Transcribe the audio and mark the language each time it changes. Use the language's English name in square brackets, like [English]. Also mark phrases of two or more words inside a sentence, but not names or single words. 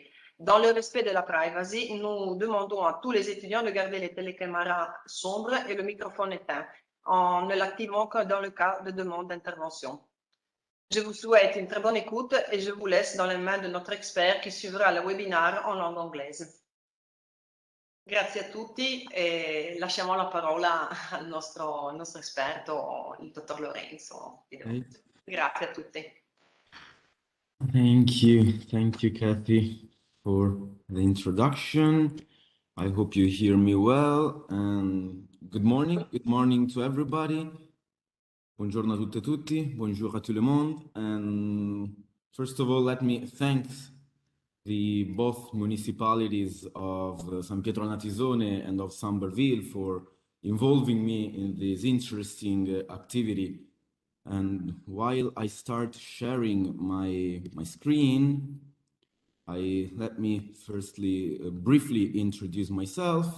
[French] Dans le respect de la privacy, nous demandons à tous les étudiants de garder les télécaméras sombres et le microphone éteint, en ne l'activant que dans le cas de demande d'intervention. Je vous souhaite une très bonne écoute et je vous laisse dans les mains de notre expert qui suivra le webinaire en langue anglaise. [Italian] Grazie a tutti e lasciamo la parola al nostro esperto, il dottor Lorenzo. Okay. Grazie a tutti. [English] Thank you, Kathy, for the introduction. I hope you hear me well. And good morning to everybody. [Italian] Buongiorno a tutte e tutti. [French] Bonjour à tout le monde. [English] And first of all, let me thank the both municipalities of San Pietro al Natisone and of Sambreville for involving me in this interesting activity. And while I start sharing my screen, let me firstly briefly introduce myself.